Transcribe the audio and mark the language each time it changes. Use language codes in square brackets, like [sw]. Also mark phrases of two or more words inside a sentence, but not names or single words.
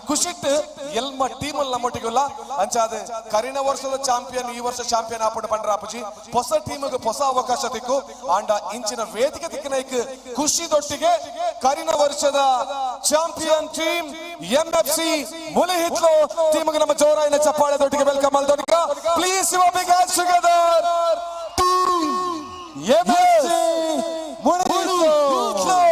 [tcy] ಖುಷಿಟ್ ಎಲ್ಮ ಟೀಮ್ ನಮ್ಮೊಟ್ಟಿಗೆಲ್ಲ ಅಂಚಾದ ಕರಿನ ವರ್ಷದ ಚಾಂಪಿಯನ್ ಈ ವರ್ಷ ಚಾಂಪಿಯನ್ ಆಪುಡು ಪಂಡ್ರ ಆಪುಜಿ ಹೊಸ ಟೀಮ್ಗೆ ಹೊಸ ಅವಕಾಶ ತಿಕ್ಕು ಆಂಡ ಇಂಚಿನ ವೇದಿಕೆ ತಿಕ್ಕನೈಕ್ ಖುಷಿದೊಟ್ಟಿಗೆ ಕರಿನ ವರ್ಷದ ಚಾಂಪಿಯನ್ ಟೀಮ್ MFC ಮುಲಿ ಹಿತ್ಲು ಟೀಮ್ಗೆ ನಮ್ಮ ಜೋರಾಯಿನ ಚಪ್ಪಾಳೆದೊಟ್ಟಿಗೆ ವೆಲ್ಕಮ್ ಅಲ್ದೊಟ್ಟಿಗೆ [en] please you big hands together [tcy] MFC ಮುಲಿ ಹಿತ್ಲು